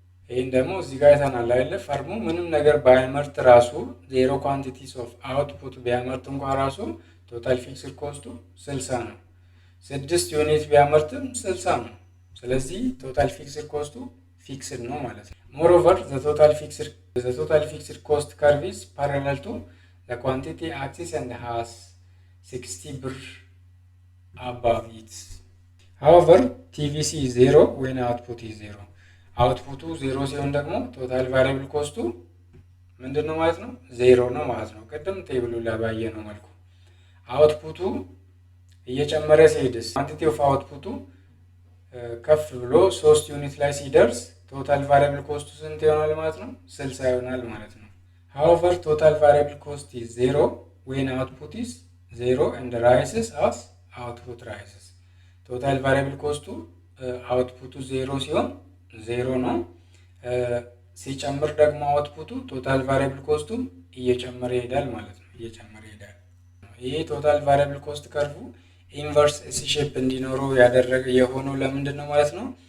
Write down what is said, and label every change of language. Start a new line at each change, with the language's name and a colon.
Amharic: ይሄን ደግሞ እዚህ ጋር አይተናል አይደለ? ፈርሙ ምንም ነገር ባይመርት ራሱ ዜሮ ኳንቲቲስ ኦፍ አውትፑት ቢያመርት እንኳን ራሱ ቶታል ፊክስድ ኮስቱ 60 ነው። 6 ዩኒት ቢያመርትም 60 ነው። ስለዚህ ቶታል ፊክስድ ኮስቱ ፊክስድ ነው ማለት ነው።
English: ሞሮቨር ዘ ቶታል ፊክስድ ኮስት ከርቭ ኢዝ ፓራለል ቱ ዘ ኳንቲቲ አክሲስ ኤንድ ሃዝ 60 ብር above it. However, TVC is 0 when output is 0.
Amharic: አውትፑቱ 0 ሲሆን ደግሞ ቶታል ቫሪያብል ኮስቱ ምንድነው ማለት ነው? 0 ነው ማለት ነው። ቅድም ቴብሉ ላይ ባየነው መልኩ አውትፑቱ እየጨመረ ሲሄድስ ኳንቲቲ ኦፍ አውትፑቱ ከፍ ብሎ 3 ዩኒት ላይ ሲደርስ ቶታል ቫሪያብል ኮስቱ ስንት ይሆናል ማለት ነው? 60 ይሆናል ማለት ነው።
English: However, total variable cost is 0 when output is 0 and rises as output rises.
Amharic: ቶታል ቫሪያብል ኮስቱ አውትፑቱ 0 ሲሆን 0 ነው። ሲጨምር ደግሞ አውትፑቱ ቶታል ቫሪያብል ኮስቱ እየጨመረ ይሄዳል ማለት ነው። እየጨመረ ይሄዳል። ይሄ ቶታል ቫሪያብል ኮስት ከርቭ ኢንቨርስ ኤስ ሼፕ እንዲኖረው ያደረገ የሆነው ለምንድን ነው ማለት ነው?